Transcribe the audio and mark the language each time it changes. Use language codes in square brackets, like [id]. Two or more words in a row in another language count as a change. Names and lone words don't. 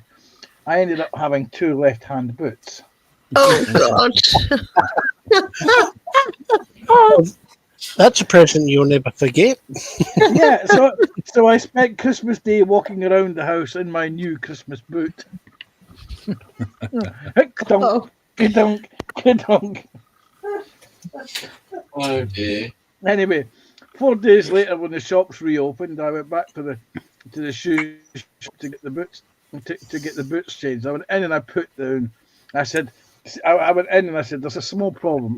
[en] I ended up having 2 left-hand boots. Oh God! That's a present you'll never forget. Yeah, so I spent Christmas Day walking around the house in my new Christmas boot. Ka-donk, ka-donk, ka-donk. Oh dear. Anyway, 4 days later, when the shops reopened, I went back to the shoe shop to get the boots to get the boots changed. I went in and I put down. I said, I went in and I said, "There's a small problem.